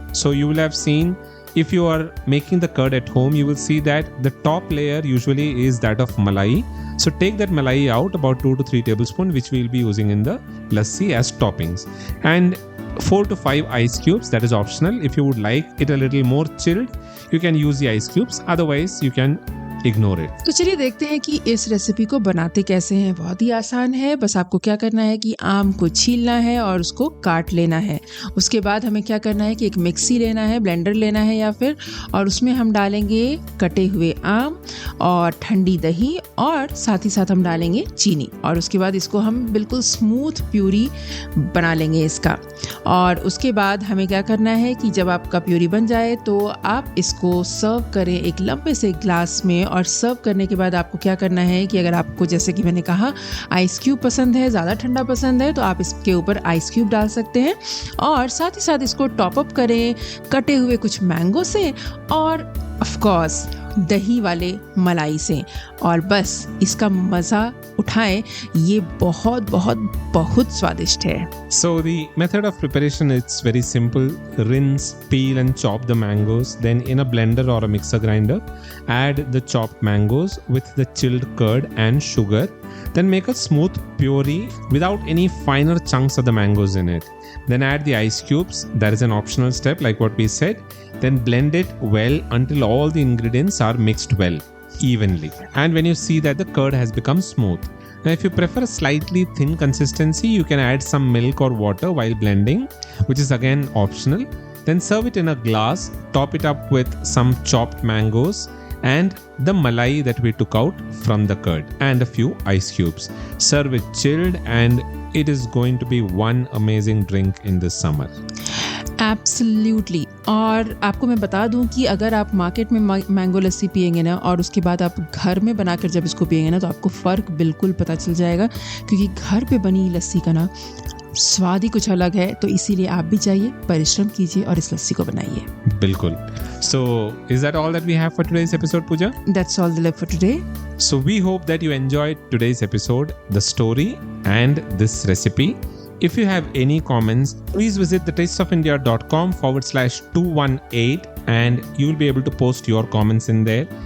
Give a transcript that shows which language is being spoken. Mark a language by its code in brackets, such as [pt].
[en] So you will have seen, if you are making the curd at home, you will see that the top layer usually is that of malai. So take that malai out, about 2 to 3 tablespoons, which we will be using in the lassi as toppings. And 4 to 5 ice cubes, that is optional. If you would like it a little more chilled, you can use the ice cubes. Otherwise, you can ignore it. [hi] तो चलिए देखते हैं कि इस recipe को बनाते कैसे हैं। बहुत ही आसान है, बस आपको क्या करना है कि आम को छीलना है और उसको काट लेना है। उसके बाद हमें क्या करना है कि एक मिक्सी लेना है, ब्लेंडर लेना है या फिर, और उसमें हम डालेंगे कटे हुए आम और ठंडी दही, और साथ ही साथ हम डालेंगे चीनी, और उसके बाद इसको हम बिल्कुल स्मूथ प्यूरी बना लेंगे इसका। और उसके बाद हमें क्या करना है कि जब आपका प्यूरी बन जाए तो आप इसको सर्व करें एक लंबे से ग्लास में। और सर्व करने के बाद आपको क्या करना है कि अगर आपको, जैसे कि मैंने कहा, आइस क्यूब पसंद है, ज़्यादा ठंडा पसंद है, तो आप इसके ऊपर आइस क्यूब डाल सकते हैं। और साथ ही साथ इसको टॉप अप करें कटे हुए कुछ मैंगो से, और ऑफ कोर्स दही वाले मलाई से, और बस इसका मज़ा उठाएं। ये बहुत बहुत बहुत स्वादिष्ट है। [en] So the method of preparation is very simple. Rinse, peel and chop the mangoes. Then in a blender or a mixer grinder, add the chopped mangoes with the chilled curd and sugar. Then make a smooth puree without any finer chunks of the mangoes in it. Then add the ice cubes. That is an optional step, like what we said. Then blend it well until all the ingredients are mixed well, evenly. And when you see that the curd has become smooth. Now, if you prefer a slightly thin consistency, you can add some milk or water while blending, which is again optional. Then serve it in a glass, top it up with some chopped mangoes and the malai that we took out from the curd and a few ice cubes. Serve it chilled and it is going to be one amazing drink in this summer. [hi] Absolutely. और आपको मैं बता दूं कि अगर आप market में mango लस्सी पिएंगे ना, और उसके बाद आप घर में बनाकर जब इसको पिएंगे ना, तो आपको फ़र्क बिल्कुल पता चल जाएगा, क्योंकि घर पे बनी लस्सी का ना स्वाद ही कुछ अलग है। तो इसीलिए आप भी जाइए, परिश्रम कीजिए और इस लस्सी को बनाइए। बिल्कुल। [en] So, is that all that we have for today's episode, Pooja? That's all the love for today. So, we hope that you enjoyed today's episode, the story and this recipe. If you have any comments, please visit thetasteofindia.com/218 and you will be able to post your comments in there.